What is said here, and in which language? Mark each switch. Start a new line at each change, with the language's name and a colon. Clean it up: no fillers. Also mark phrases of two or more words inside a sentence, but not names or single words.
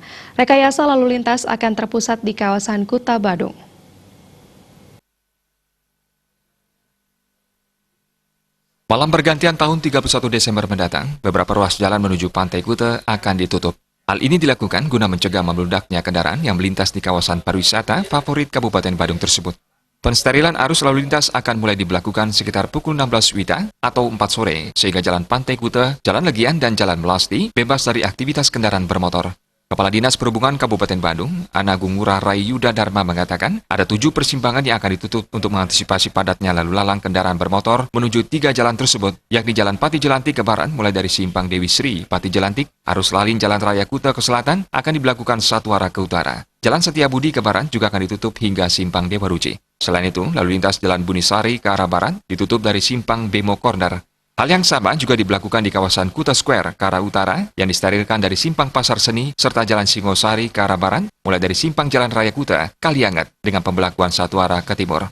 Indonesian: Rekayasa lalu lintas akan terpusat di kawasan Kuta Badung. Malam pergantian tahun 31 Desember mendatang, beberapa ruas jalan menuju Pantai Kuta akan ditutup. Hal ini dilakukan guna mencegah membludaknya kendaraan yang melintas di kawasan pariwisata favorit Kabupaten Badung tersebut. Pensterilan arus lalu lintas akan mulai diberlakukan sekitar pukul 16 WITA atau 4 sore, sehingga Jalan Pantai Kuta, Jalan Legian, dan Jalan Melasti bebas dari aktivitas kendaraan bermotor. Kepala Dinas Perhubungan Kabupaten Badung, Anagung Ngurah Rai Yuda Dharma mengatakan, ada 7 persimpangan yang akan ditutup untuk mengantisipasi padatnya lalu lalang kendaraan bermotor menuju 3 jalan tersebut, yakni Jalan Pati Jelantik ke barat mulai dari Simpang Dewi Sri, Pati Jelantik, arus lalin Jalan Raya Kuta ke selatan akan diberlakukan satu arah ke utara. Jalan Setiabudi ke barat juga akan ditutup hingga Simpang Dewa Ruci. Selain itu, lalu lintas Jalan Bunisari ke arah barat ditutup dari Simpang Bemo Corner. Hal yang sama juga diberlakukan di kawasan Kuta Square ke arah utara yang disterilkan dari Simpang Pasar Seni serta Jalan Singosari ke arah barat mulai dari Simpang Jalan Raya Kuta, Kalianget dengan pembelakuan satu arah ke timur.